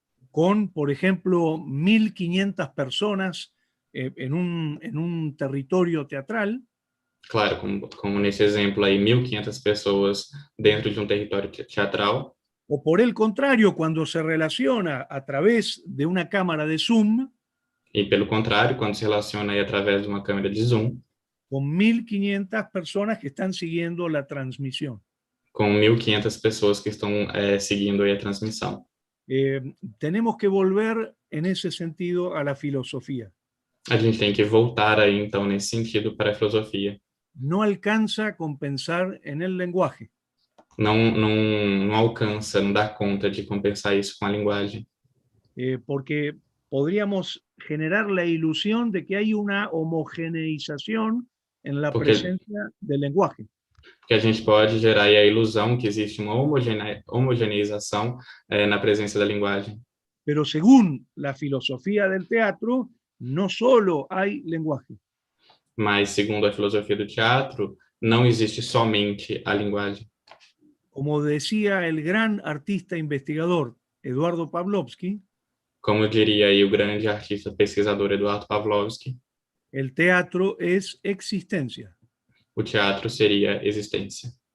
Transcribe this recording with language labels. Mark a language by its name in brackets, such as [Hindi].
[Spanish] Con, por ejemplo, 1.500 personas en un territorio teatral. [Portuguese] Claro, como nesse exemplo aí, 1.500 pessoas dentro de um território teatral. [Spanish] O por el contrario, cuando se relaciona a través de una cámara de Zoom. [Portuguese] E pelo contrário, quando se relaciona aí através de uma câmera de Zoom. [Spanish] Con 1.500 personas que están siguiendo la transmisión. [Portuguese] Com 1.500 pessoas que estão seguindo aí a transmissão. [Spanish] Tenemos que volver en ese sentido a la filosofía. [Portuguese] A gente tem que voltar aí, então, nesse sentido, para a filosofia. [Spanish] No alcanza con pensar en el lenguaje. [Portuguese] Não alcança, não dá conta de compensar isso com a linguagem. [Spanish] Porque podríamos generar la ilusión de que hay una homogeneización en la presencia del lenguaje. [Portuguese] Porque a gente pode gerar aí a ilusão que existe uma homogeneização na presença da linguagem. [Spanish] Pero según la filosofía del teatro, no solo hay lenguaje. [Portuguese] Mas, segundo a filosofia do teatro, não existe somente a linguagem. [Spanish] Como decía el gran artista investigador Eduardo Pavlovsky, [Portuguese] Como diria aí o grande artista pesquisador Eduardo Pavlovsky, [Spanish] el teatro es existencia. [Portuguese] o teatro seria existência.